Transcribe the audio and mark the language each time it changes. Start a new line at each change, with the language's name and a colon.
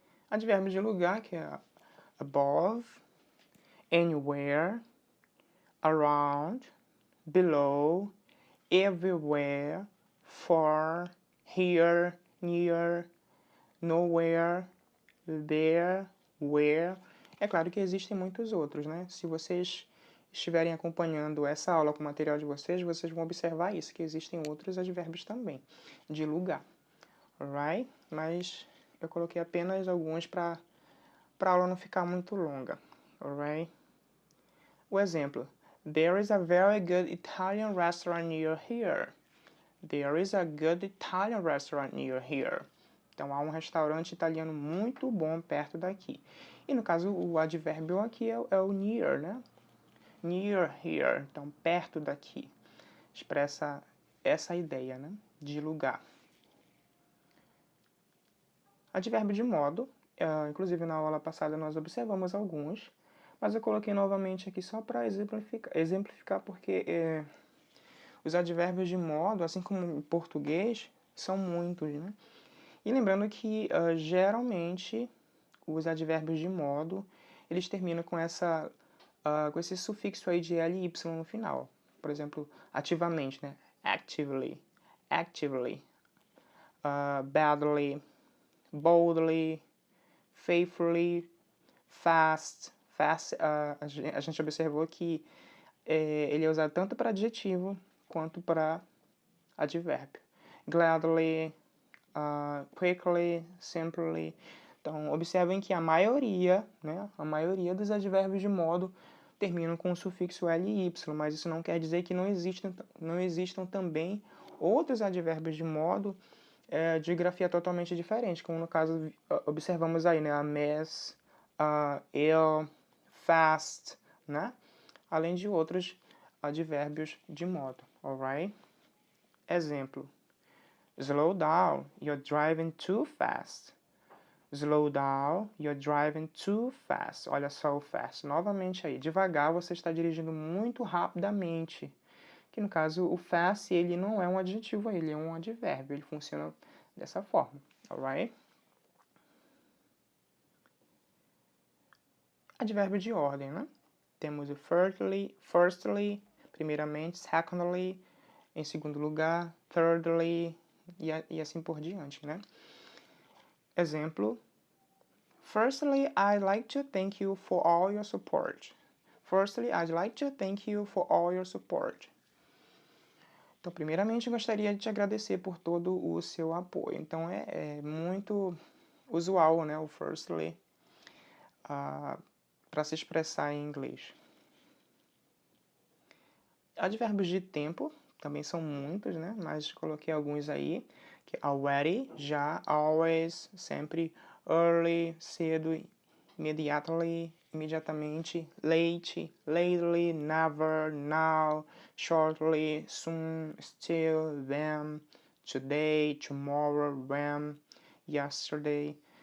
Portuguese: Advérbio de lugar, que é above, anywhere, around, below, everywhere, far, here, near, nowhere, there, where. É claro que existem muitos outros, né? Se vocês estiverem acompanhando essa aula com o material de vocês, vocês vão observar isso, que existem outros advérbios também, de lugar. Alright? Mas eu coloquei apenas alguns para a aula não ficar muito longa. Alright? O exemplo.
English: There is a very good Italian restaurant near here. There is a good Italian restaurant near here.
Portuguese: Então, há um restaurante italiano muito bom perto daqui. E, no caso, o advérbio aqui é o near, né? Near here. Então, perto daqui. Expressa essa ideia, né? De lugar. Advérbio de modo. Inclusive, na aula passada, nós observamos alguns. Mas eu coloquei novamente aqui só para exemplificar porque os advérbios de modo, assim como em português, são muitos, né? E lembrando que, geralmente, os advérbios de modo, eles terminam com esse sufixo aí de ly no final. Por exemplo, ativamente, né?
English: Actively, actively, badly, boldly, faithfully, fast.
Portuguese: Fast, a gente observou que ele é usado tanto para adjetivo quanto para advérbio.
English: Gladly, quickly, simply.
Portuguese: Então, observem que a maioria, né, a maioria dos advérbios de modo terminam com o sufixo ly, mas isso não quer dizer que não existam também outros advérbios de modo de grafia totalmente diferente, como no caso observamos aí, né, a mess, ill, fast, né, além de outros advérbios de modo, alright? Exemplo.
English: Slow down, you're driving too fast. Slow down, you're driving too fast.
Portuguese: Olha só o fast. Novamente aí, devagar, você está dirigindo muito rapidamente. Que no caso, o fast, ele não é um adjetivo, ele é um advérbio. Ele funciona dessa forma, alright? Advérbio de ordem, né? Temos o firstly, primeiramente, secondly, em segundo lugar, thirdly, e assim por diante, né? Exemplo.
English: Firstly, I'd like to thank you for all your support. Firstly, I'd like to thank you for all your support.
Portuguese: Então, primeiramente, gostaria de te agradecer por todo o seu apoio. Então, é muito usual, né, o firstly, para se expressar em inglês. Advérbios de tempo também são muitos, né, mas coloquei alguns aí, que already, já, always, sempre, early, cedo, immediately, imediatamente, late, lately, never, now, shortly, soon, still, then, today, tomorrow, when, yesterday.